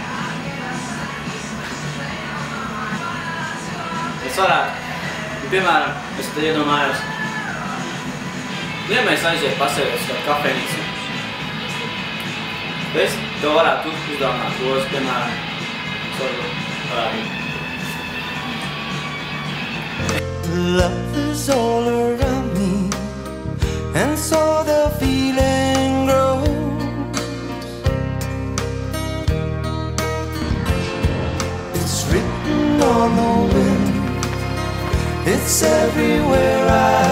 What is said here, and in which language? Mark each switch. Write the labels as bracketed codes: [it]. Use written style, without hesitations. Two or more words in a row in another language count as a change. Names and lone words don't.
[lv] Es varētu, piemēram, es te iedomājos, ja mēs aiziet pasēdēt uz kādu kafejnīcu, es tev varētu uzdāvināt rozi, piemēram, es varu parādīt. [en] Love is all around me, and so the feeling grows. It's written on the wind, it's everywhere I